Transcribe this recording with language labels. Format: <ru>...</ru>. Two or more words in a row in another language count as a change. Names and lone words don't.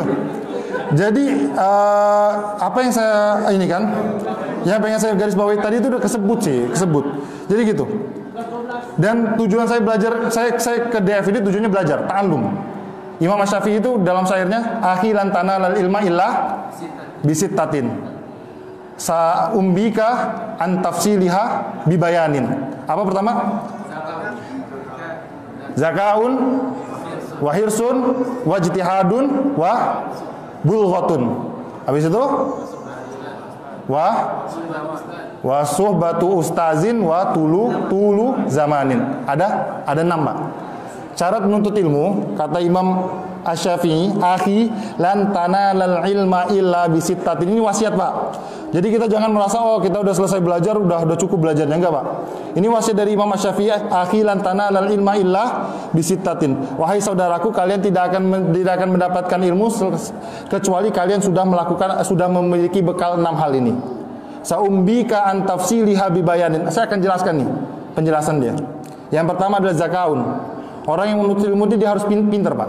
<id>Jadi apa yang saya ini kan, yang pengen saya garis bawahi tadi itu udah kesebut. Jadi gitu. Dan tujuan saya belajar, saya ke DF ini tujuannya belajar, ta'allum. Imam Asy-Syafi'i itu dalam syairnya,</id> <ar>أخي لن تنال العلم إلا بستة. سأنبيك عن تفصيلها ببيان.</ar> <id>Apa pertama?</id> <ar>ذكاء وحرص واجتهاد وبلغة.</ar> <id>Habis itu</id> <ar>وصحبة أستاذ وطول زمان.</ar> <id>Ada 6, Pak. Syarat menuntut ilmu, kata Imam Asy-Syafi'i,</id> <ar>أخي لن تنال العلم إلا بستة.</ar> <id>Ini wasiat, Pak. Jadi kita jangan merasa kita udah selesai belajar, udah cukup belajarnya, enggak, Pak. Ini wasiat dari Imam Asy-Syafi'i,</id> <ar>أخي لن تنال العلم إلا بستة.</ar> <id>Wahai saudaraku, kalian tidak akan mendapatkan ilmu kecuali kalian sudah memiliki bekal 6 hal ini.</id> <ar>سأنبيك عن تفصيلها ببيان.</ar> <id>Saya akan jelaskan nih penjelasan dia. Yang pertama adalah zakaun. Orang yang menuntut ilmu dia harus pintar, Pak.</id>